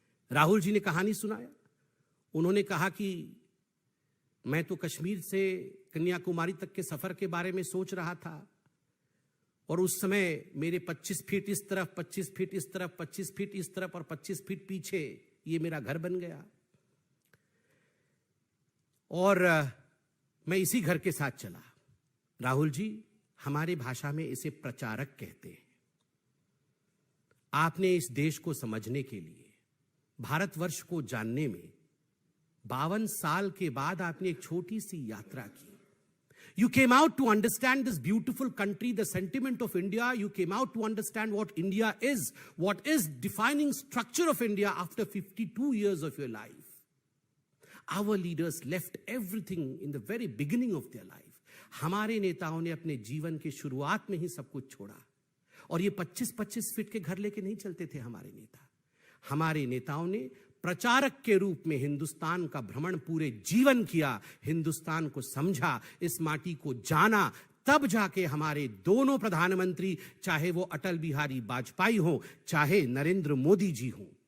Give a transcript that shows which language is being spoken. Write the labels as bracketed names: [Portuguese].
[Hindi] राहुल जी ने कहानी सुनाया। उन्होंने कहा कि मैं तो कश्मीर से कन्याकुमारी तक के सफर के बारे में सोच रहा था, और उस समय मेरे 25 फीट इस तरफ, 25 फीट इस तरफ, 25 फीट इस तरफ और 25 फीट पीछे ये मेरा घर बन गया, और मैं इसी घर के साथ चला। राहुल जी, हमारे भाषा में इसे प्रचारक कहते हैं। आपने इस देश को समझने के लिए, भारतवर्ष को जानने में 52 साल के बाद आपने एक छोटी सी यात्रा की। [English] You came out to understand this beautiful country, the sentiment of India. You came out to understand what India is, what is defining structure of India after 52 years of your life. Our leaders left everything in the very beginning of their life. [Hindi] हमारे नेताओं ने अपने जीवन की शुरुआत में ही सब कुछ छोड़ा, और ये 25-25 फीट के घर लेके नहीं चलते थे हमारे नेता। हमारे नेताओं ने प्रचारक के रूप में हिंदुस्तान का भ्रमण पूरे जीवन किया, हिंदुस्तान को समझा, इस माटी को जाना, तब जाके हमारे दोनों प्रधानमंत्री, चाहे वो अटल बिहारी वाजपेयी हो, चाहे नरेंद्र मोदी जी हो,